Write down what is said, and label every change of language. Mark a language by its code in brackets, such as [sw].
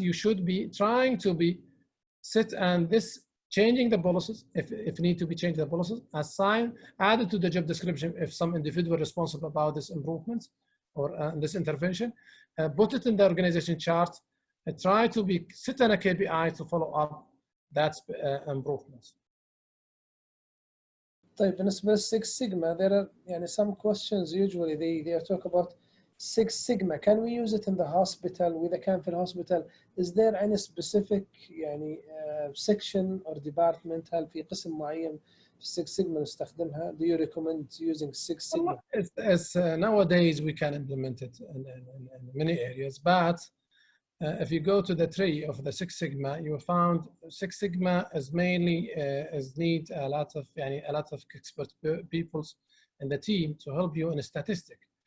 [en] You should be trying to be sit and this changing the policies if need to be changed the policies, assign, added to the job description if some individual responsible about this improvements or this intervention, put it in the organization chart, and try to be sit on a KPI to follow up that improvements. [ar] طيب بالنسبة [en] للسix sigma, there are some questions usually they talk about Six Sigma. Can we use it in the hospital? [ar] وإذا كان في [en] الhospital, is there any specific section or department? [ar] هل في قسم معين في Six Sigma نستخدمها? [en] Do you recommend using Six Sigma? Nowadays we can implement it in many areas, but if you go to the tree of the Six Sigma, you will find Six Sigma is mainly need a lot of expert people in the team to help you in a statistic.